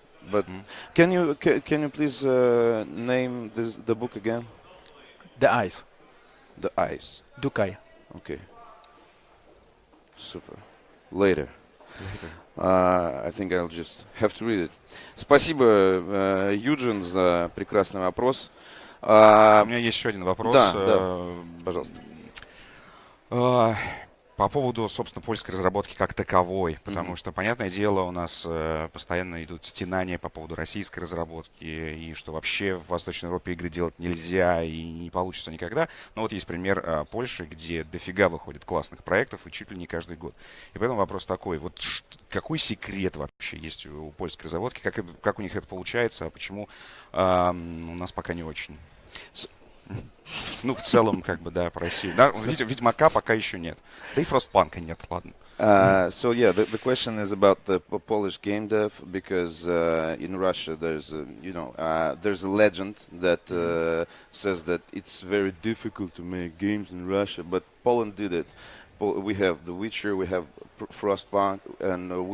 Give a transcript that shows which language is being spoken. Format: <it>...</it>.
<en>But can you please name the book again? The Eyes. The Eyes. Dukai. Okay. Super. Later. I think I'll just have to read it.</en> <ru>Спасибо, Юджин, за прекрасный вопрос. У меня есть еще один вопрос. Да, пожалуйста. По поводу, собственно, польской разработки как таковой, потому что, понятное дело, у нас постоянно идут стенания по поводу российской разработки, и что вообще в Восточной Европе игры делать нельзя, и не получится никогда. Но вот есть пример Польши, где дофига выходит классных проектов, и чуть ли не каждый год. И поэтому вопрос такой, вот какой секрет вообще есть у польской разработки, как у них это получается, а почему у нас пока не очень? Ну, в целом, как бы, да, по России. Да, Ведьмака пока еще нет. Да и Фростпанка нет, ладно.</ru> <en>So yeah, the question is about the Polish game dev because in Russia there's there's a legend that says that it's very difficult to make games in Russia, but Poland did it. We have The Witcher, we have Frostpunk, and</en>